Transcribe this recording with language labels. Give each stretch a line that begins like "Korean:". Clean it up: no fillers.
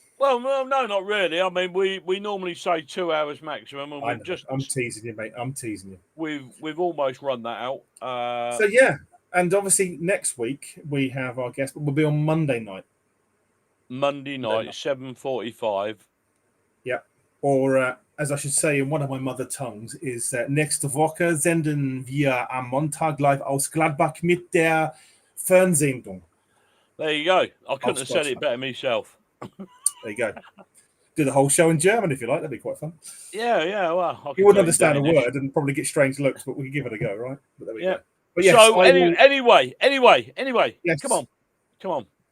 English: Well, no, not really. I mean, we normally say 2 hours maximum, and I'm teasing you, mate. I'm teasing you. We've almost run that out. So yeah, and obviously next week we have our guest, but we'll be on Monday night. Monday night, 7:45. Yeah, or as I should say in one of my mother tongues, is
German: nächste Woche senden wir am Montag live aus Gladbach mit der Fernsehsendung.
English: There you go. I couldn't have said it better myself. There you go. Do the whole show in German if you like. That'd be quite fun. Yeah. Well, you wouldn't understand a word and probably get strange looks, but we can give it a go, right? But there we go. But yes, so anyway. Yes. Come on.